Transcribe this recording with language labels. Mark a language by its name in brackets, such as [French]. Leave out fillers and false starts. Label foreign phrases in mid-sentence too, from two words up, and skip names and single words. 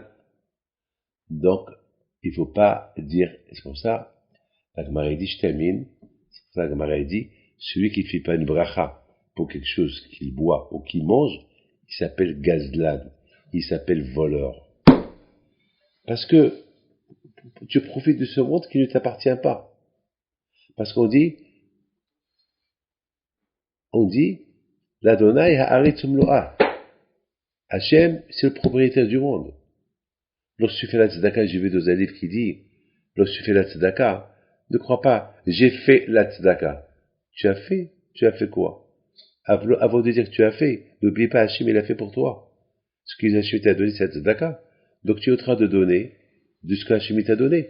[French] Donc, il faut pas dire, c'est pour ça, la Gemara dit, je termine, c'est pour ça que la Gemara dit, celui qui ne fait pas une bracha pour quelque chose qu'il boit ou qu'il mange, il s'appelle gazlan, il s'appelle voleur. Parce que tu profites de ce monde qui ne t'appartient pas. Parce qu'on dit, [Hebrew] לה׳ הארץ ומלואה. [French] Hachem, c'est le propriétaire du monde. Lorsque tu fais la tzedaka, j'ai vu dans un livre qui dit, lorsque tu fais la tzedaka, ne crois pas, j'ai fait la tzedaka. Tu as fait quoi? Avant de dire que tu as fait, n'oublie pas Hachem, il a fait pour toi. Ce qu'il Hachem t'a donné, c'est la tzedaka. Donc tu es en train de donner de ce que Hachem t'a donné.